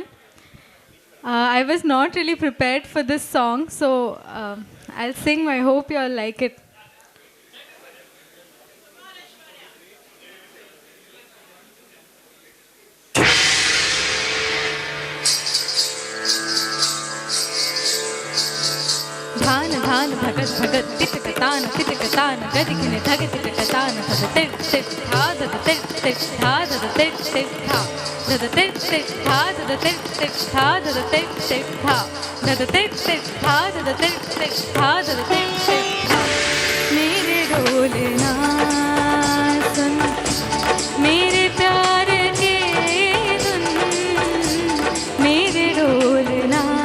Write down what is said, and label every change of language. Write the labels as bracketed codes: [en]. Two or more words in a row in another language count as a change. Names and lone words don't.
[en] I was not really prepared for this song, so I'll sing. I hope you all like it. धान धान भगत भगत तितकतान तितकतान गदिखिन धग तितकतान धद तिर तिर धा धद तिर तिर धा धद तिर तिर धा धद तिर तिर धा धद तिर तिर धा धद तिर तिर धा धद तिर तिर धा धद तिर तिर धा धद तिर तिर धा। [hi] मेरे ढोलना सुन मेरे प्यार के धुन, मेरे ढोलना